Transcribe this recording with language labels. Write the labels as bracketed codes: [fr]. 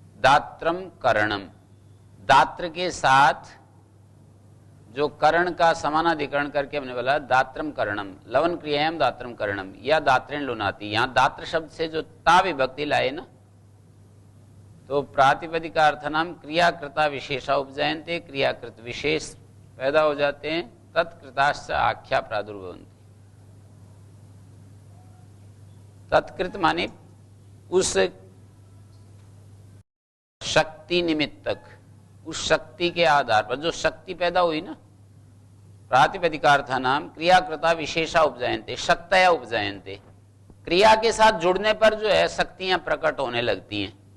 [hi] दात्रम करणम, दात्र के साथ जो करण का समानाधिकरण करके हमने बोला दात्रम करणम, [sa] लवन क्रियायाम दात्रम करणम या दात्रेण लुनाति। [hi] यहां दात्र शब्द से जो ता विभक्ति लाए ना, तो [sa] प्रातिपदिकार्थनाम क्रियाकृता विशेषा उपजायन्ते, [hi] क्रियाकृत विशेष पैदा हो जाते हैं। [sa] तत्कृताश्च आख्या प्रादुर्भवन्ति। [hi] तत्कृत माने उस शक्ति निमित्तक, उस शक्ति के आधार पर जो शक्ति पैदा हुई ना, [sa] प्रातिपदिकार्थानाम क्रियाकृता विशेषा उपजायन्ते, शक्तया उपजायन्ते। [hi] क्रिया के साथ जुड़ने पर जो है शक्तियां प्रकट होने लगती हैं।